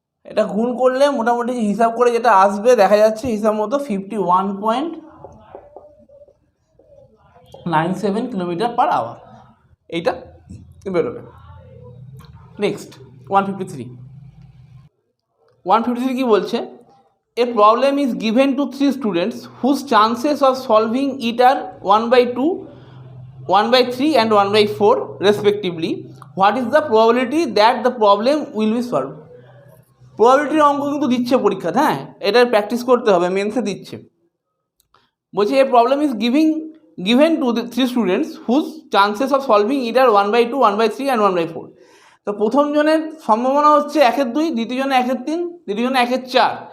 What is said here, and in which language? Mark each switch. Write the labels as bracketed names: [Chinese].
[Bangla] এটা গুণ করলে মোটামুটি হিসাব করে যেটা আসবে দেখা যাচ্ছে হিসাব মতো 51.97 কিলোমিটার পার আওয়ার এইটা বেরোবে। নেক্সট 153 কি বলছে? [English] A problem is given to 3 students whose chances of solving it are 1/2, 1/3 and 1/4 respectively. What is the probability that the problem will be solved? [Bangla] প্রবাবিলিটির অঙ্ক কিন্তু দিচ্ছে পরীক্ষাতে। হ্যাঁ, এটার প্র্যাকটিস করতে হবে, মেন্সে দিচ্ছে। বলছে [English] A problem is given to 3 students whose chances of solving it are 1/2, 1/3 and 1/4. [Bangla] তো প্রথম জনের সম্ভাবনা হচ্ছে 1/2, দ্বিতীয় জনে 1/3, তৃতীয় জনে 1/4।